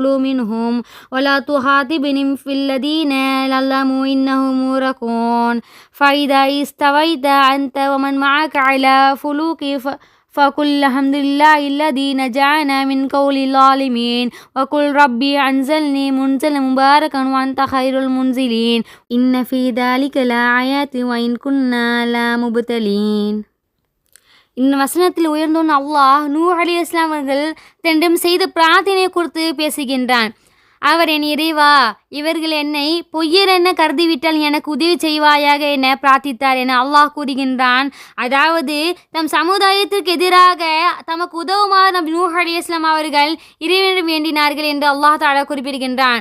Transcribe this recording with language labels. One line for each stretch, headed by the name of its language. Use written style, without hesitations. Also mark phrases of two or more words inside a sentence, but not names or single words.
Arabic: منهم ولا تخاطبني في الذين ظلموا إنهم مغرقون فإذا استويت أنت ومن معك على فلوك فقل الحمد لله الذي نجانا من قول الظالمين وقل ربي أنزلني منزلا مباركا وأنت خير المنزلين إن في ذلك لآيات وإن كنا لمبتلين.
Tamil: இந்த வசனத்தில் உயர்ந்தோன் அல்லாஹ் நூஹ்
Arabic: عليه السلام
Tamil: அவர்கள் தன்னிடம் செய்த பிரார்த்தனை குறித்து பேசுகின்றான். அவர், என் இறைவா, இவர்கள் என்னை பொய்யர் என கருதிவிட்டால் எனக்கு உதவி செய்வாயாக என பிரார்த்தித்தார் என அல்லாஹ் கூறுகின்றான். அதாவது தம் சமுதாயத்திற்கு எதிராக தமக்கு உதவுமாறு நபி நூஹ்
Arabic: عليه السلام
Tamil: அவர்கள் இறைவனிடம் வேண்டினார்கள் என்று
Arabic: الله تعالى
Tamil: குறிப்பிடுகின்றான்.